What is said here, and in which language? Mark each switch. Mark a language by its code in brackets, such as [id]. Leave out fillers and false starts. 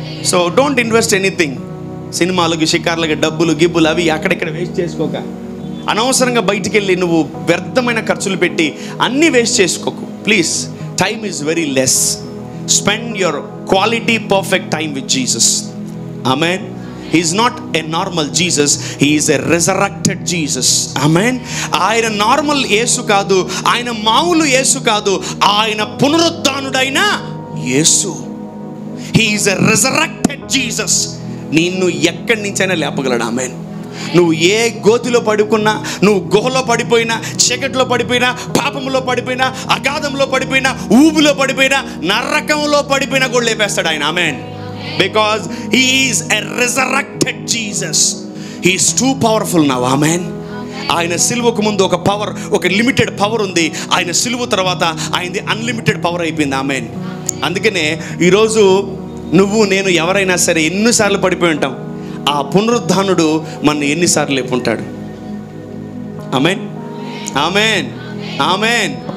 [en] So don't invest anything. [te] సినిమాలకి, షికార్లకి, డబ్బులు గిబ్బులు అవి అక్కడిక్కడ వేస్ట్ చేసుకోక, అనవసరంగా బయటికి వెళ్ళి నువ్వు వ్యర్థమైన ఖర్చులు పెట్టి అన్నీ వేస్ట్ చేసుకోకు. [en] Please, time is very less. Spend your quality perfect time with Jesus. [te] Amen. [en] He is not a normal Jesus, he is a resurrected Jesus. Amen. [te] ఆయన నార్మల్ యేసు కాదు, ఆయన మామూలు యేసు కాదు, ఆయన పునరుద్ధానుడైన యేసు. [en] He is a resurrected Jesus. [te] నిన్ను ఎక్కడి నుంచైనా లేపగలడు. ఆమేన్. నువ్వు ఏ గోతిలో పడుకున్నా, నువ్వు గుహలో పడిపోయినా, చీకట్లో పడిపోయినా, పాపంలో పడిపోయినా, అగాధంలో పడిపోయినా, ఊబిలో పడిపోయినా, నరకంలో పడిపోయినా కూడా లేపేస్తాడు ఆయన. ఆమేన్. [en] Because he is a resurrected Jesus. He is too powerful now. Amen. [te] ఆయన సిలువకు ముందు ఒక పవర్, ఒక లిమిటెడ్ పవర్ ఉంది. ఆయన సిలువ తర్వాత ఆయనది అన్లిమిటెడ్ పవర్ అయిపోయింది. ఆమేన్. అందుకనే ఈరోజు నువ్వు నేను ఎవరైనా సరే ఎన్నిసార్లు పడిపోయి ఉంటాం, ఆ పునరుద్ధానుడు మన ఎన్నిసార్లు లేపుంటాడు. ఆమేన్. ఆమేన్. ఆమేన్.